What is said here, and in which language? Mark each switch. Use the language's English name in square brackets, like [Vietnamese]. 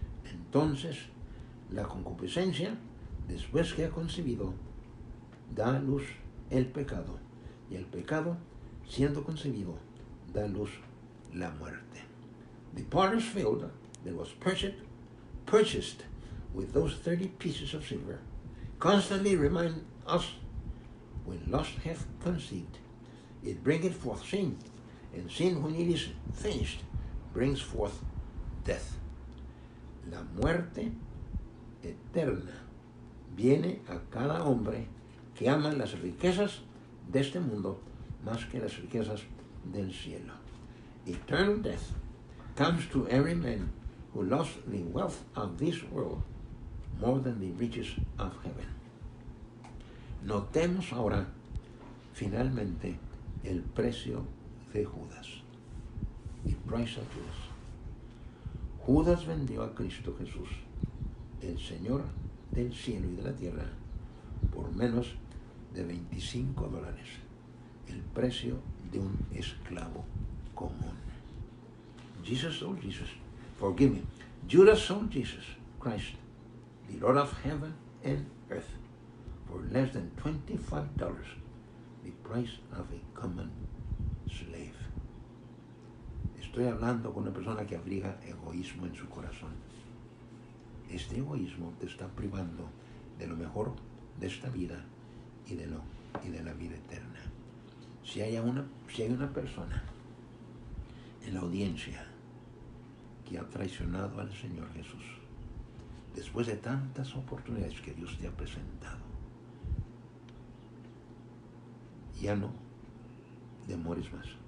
[Spanish] Entonces, la concupiscencia, después que ha concebido, da a luz el pecado, y el pecado, siendo concebido, da a luz la muerte. [English] The potter's field that was purchased with those 30 pieces of silver constantly remind us, when lust hath conceived, it bringeth forth sin, and sin, when it is finished, brings forth death. [Spanish] La muerte eterna viene a cada hombre que ama las riquezas de este mundo más que las riquezas del cielo. [English] Eternal death comes to every man who loves the wealth of this world more than the riches of heaven. [Spanish] Notemos ahora, finalmente, el precio de Judas. [English] The price of Judas. [Spanish] Judas vendió a Cristo Jesús, el Señor del cielo y de la tierra, por menos de $25, el precio de un esclavo común. [English] Jesus sold Jesus. Forgive me. Judas sold Jesus Christ, the Lord of heaven and earth, for less than $25, the price of a common slave. [Spanish] Estoy hablando con una persona que abriga egoísmo en su corazón. Este egoísmo te está privando de lo mejor de esta vida y de la vida eterna. Si hay una persona en la audiencia que ha traicionado al Señor Jesús, después de tantas oportunidades que Dios te ha presentado, ya no demores más.